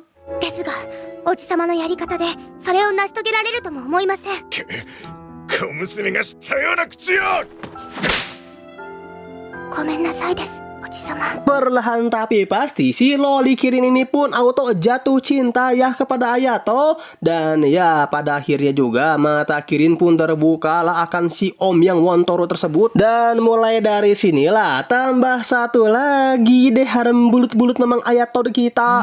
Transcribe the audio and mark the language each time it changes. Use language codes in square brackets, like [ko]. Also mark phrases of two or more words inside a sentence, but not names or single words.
[ja] ですが、おじさまのやり方でそれを成し遂げられるとも思いません。小娘が知ったような口よ。ごめんなさいです、おじさま。 [id] Perlahan tapi pasti si loli Kirin ini pun auto jatuh cinta ya kepada Ayato. Dan ya pada akhirnya juga mata Kirin pun terbuka lah akan si om yang Wontoru tersebut. Dan mulai dari sinilah tambah satu lagi deh harem bulut-bulut memang Ayato kita.